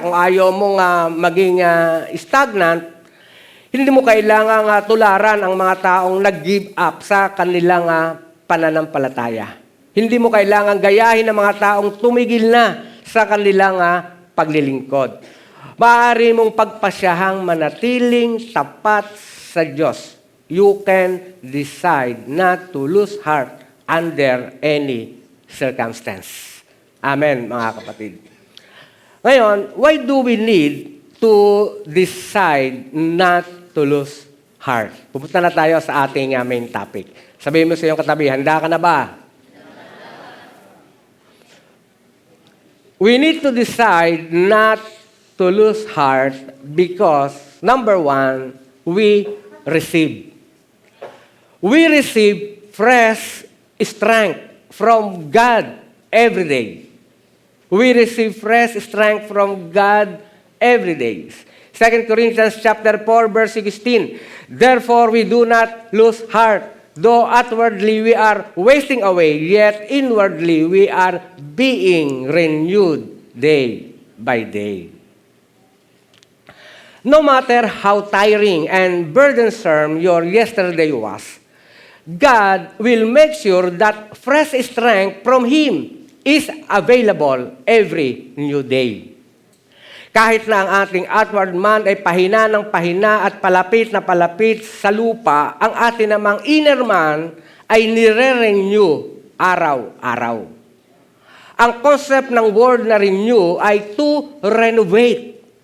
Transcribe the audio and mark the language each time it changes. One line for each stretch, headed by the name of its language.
Filipino: Kung ayaw mong maging stagnant, hindi mo kailangang tularan ang mga taong nag-give up sa kanilang pananampalataya. Hindi mo kailangang gayahin ang mga taong tumigil na sa kanilang paglilingkod. Maaari mong pagpasyahang manatiling tapat sa Diyos.
English: You can decide not to lose heart under any circumstance. Amen,
Filipino: mga kapatid. Ngayon,
English: why do we need to decide not to lose heart?
Filipino: Pupunta na tayo sa ating main topic. Sabihin mo sa iyong katabi, handa ka na ba?
English: We need to decide not to lose heart because, number one, we receive. We receive fresh strength from God every day. We receive fresh strength from God every day. 2 Corinthians chapter 4, verse 16. Therefore, we do not lose heart, though outwardly we are wasting away, yet inwardly we are being renewed day by day. No matter how tiring and burdensome your yesterday was, God will make sure that fresh strength from Him is available every new day.
Filipino: Kahit na ang ating outward man ay pahina ng pahina at palapit na palapit sa lupa, ang ating namang inner man ay nire-renew araw-araw. Ang concept ng word na renew ay
English: to renovate,